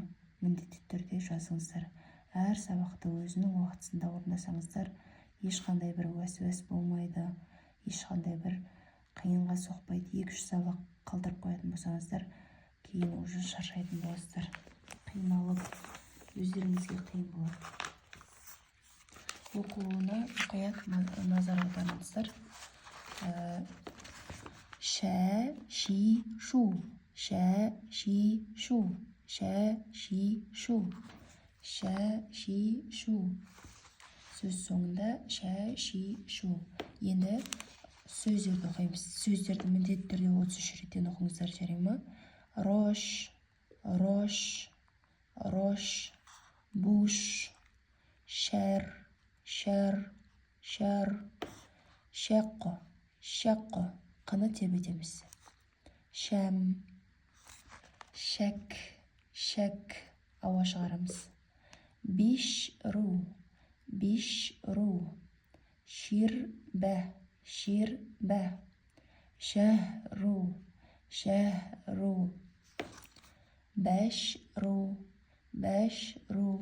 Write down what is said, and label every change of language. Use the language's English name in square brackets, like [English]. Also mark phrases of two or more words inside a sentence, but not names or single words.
[Kazakh] Міндетті түрде жазыңыздар. Әр сабақты өзінің уақытысында орындасаңыздар, ешқандай бір уәс болмайды, ешқандай бір қиынға соқпайды. 2-3 сабақ қалдырып қоятын болсаңыздар, кейін уже шаршайтын боласыздар. Қималып, өздеріңізге қиын болады. Оқуына мұқият назар аударыңыздар. Шә, ши, шу. Шә, ши, шу. Шә, ши, шу. Шә, ши, шу. Сөз соңында шә, ши, шу. Енді сөздерді оқимыз. Сөздерді міндетті түрде 33 реттен оқыңыздар, жарай ма? Рош, рош, рош, буш, шәр, шәр, шәр, шәққо, шәққо. Қыны тебетеміз. Шәм, шәк, шәк. Ауа шығарамыз. Биш ру, биш ру. Шир бә, шир бә. Шәх ру, шәх ру. Бәш ру, бәш ру.